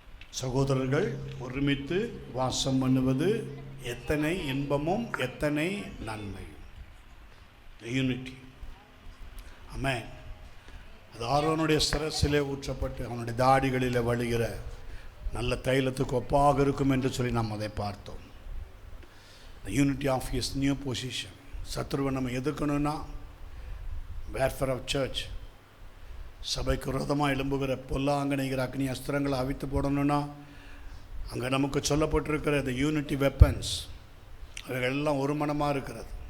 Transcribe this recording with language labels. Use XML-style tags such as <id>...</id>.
<ta>சகோதரர்கள் ஒருமித்து வாசம் பண்ணுவது எத்தனை இன்பமும் எத்தனை நன்மை. யூனிட்டி. ஆமென். அது ஆரோனுடைய சிரசிலே ஊற்றப்பட்டு அவனுடைய தாடிகளில் வழிகிற நல்ல தைலத்துக்கு ஒப்பாக இருக்கும் என்று சொல்லி நாம் அதை பார்த்தோம்.</ta> <en>The unity of his new position.</en> <ta>சத்ருவை நம்ம எதிர்க்கணும்னா</ta> <en>warfare of church,</en> <ta>சபைக்கு விரோதமாக எழும்புகிற பொல்லாங்கனைகிற அக்னி அஸ்திரங்களை அவித்து போடணும்னா அங்கே நமக்கு சொல்லப்பட்டிருக்கிற இந்த</ta> <en>unity weapons</en> <ta>அவைகள் எல்லாம் ஒரு மனமாக இருக்கிறது.</ta>